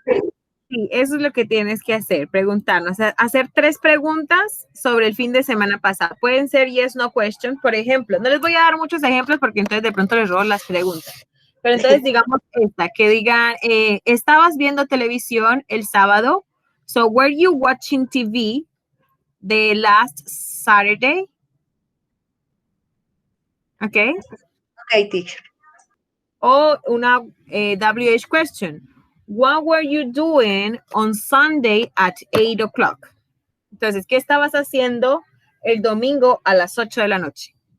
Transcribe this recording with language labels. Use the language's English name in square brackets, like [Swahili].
[Spanish] Sí, sí, eso es lo que tienes que hacer, preguntarnos, hacer 3 preguntas sobre el fin de semana pasado. Pueden ser [English] yes, no question, [Spanish] por ejemplo. No les voy a dar muchos ejemplos porque entonces de pronto les robo las preguntas. Pero entonces digamos esta, que digan, ¿estabas viendo televisión el sábado? [English] So, were you watching TV the last Saturday? Okay. Ok, teacher. [Spanish] O una WH question. [English] What were you doing on Sunday at 8 o'clock? [Spanish] Entonces, ¿qué estabas haciendo el domingo a las 8 de la noche?